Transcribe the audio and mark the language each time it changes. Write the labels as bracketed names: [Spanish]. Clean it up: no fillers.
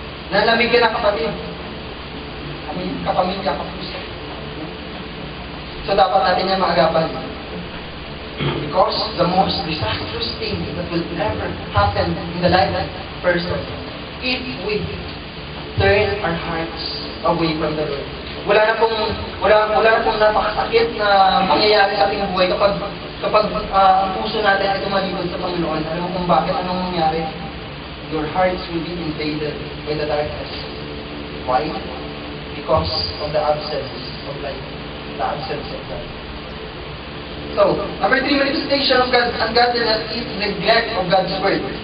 [Filipino] Nalamig ka na kapatid. Kapamilya, kapuso. So dapat natin yan maagapan. [English] Because the most disastrous thing that will ever happen in the life of a person, if we turn our hearts away from the Lord. [Filipino] Wala na pong napakasakit na mangyayari sa ating buhay kapag ang puso natin ay tumalikod sa Panginoon. Alam mo kung bakit, anong mangyari? [English] Your hearts will be invaded by the darkness. Why? Because of the absence of light. The absence of God. So, number 3 manifestation of ungodliness is neglect of God's word.